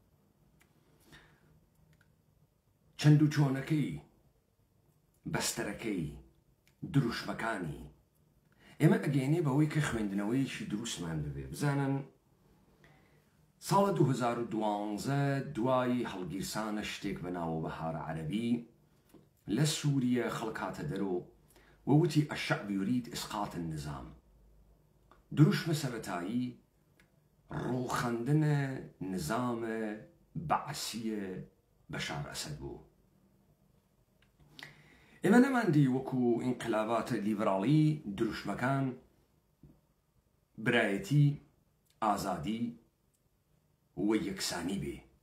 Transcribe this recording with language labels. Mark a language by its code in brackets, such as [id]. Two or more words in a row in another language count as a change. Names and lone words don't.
[ckb] چەند و چۆنەکەی، بەستەرەکەی، دروشمەکانی ئێمە ئەگەینێ بەوەی کە خوێندنەوەیەکی دروستمان ببێ. بزانن ساڵە 2012 دوای هەڵگیرسانە شتێک بەناوە بەهارە عەرەبی لە سووریە خەڵکاتە دەرۆ ووتی [ar] الشعب يريد إسقاط النظام. [ckb] دروشمە سەرەتایی ڕووخەندنە نظامە بەعسیە بەشار ئەسەد بوو. ئێمە نەماندی وەکو ئینقلاباتە لیبراڵی دروشمەکان برایەتی، ئازادی و یەکسانی بێ.